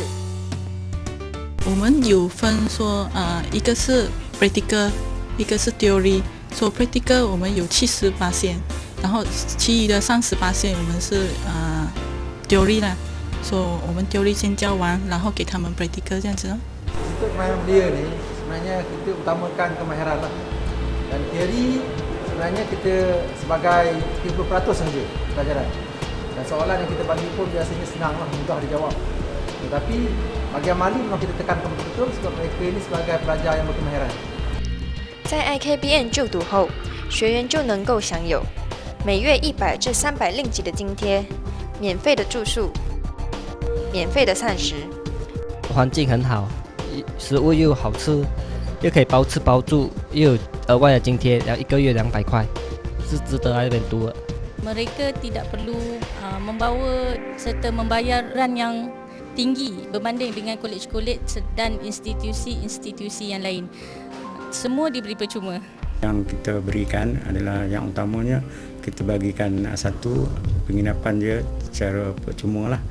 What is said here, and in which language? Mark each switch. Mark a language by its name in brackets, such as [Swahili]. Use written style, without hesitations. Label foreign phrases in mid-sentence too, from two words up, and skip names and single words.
[Chinese] 我们有分说，一个是 practical， 一个是 theory。所以 practical 我们有70%，然后其余的30%我们是theory 啦。所以我们 theory 先教完，然后给他们 practical 这样子。 [Malay] untuk kemahiran belia ni sebenarnya kita utamakan kemahiran lah. Dan teori sebenarnya kita sebagai 30% saja pelajaran. Dan soalan yang kita bagi pun biasanya senang lah, mudah dijawab. Tetapi bahagian amali memang kita tekankan betul-betul sebab mereka ini sebagai pelajar yang berkemahiran. [Chinese] 在 IKBN 就读后，学员就能够享有每月100至300令吉的津贴，免费的住宿，免费的膳食。环境很好，食物又好吃，又可以包吃包住，又有额外的津贴，然后1个月200块，是值得来这边读的。 [Malay] Mereka tidak perlu membawa serta membayaran yang tinggi berbanding dengan kolej-kolej dan institusi-institusi yang lain. Semua diberi percuma. Yang kita berikan adalah yang utamanya kita bagikan satu penginapan dia secara percuma lah.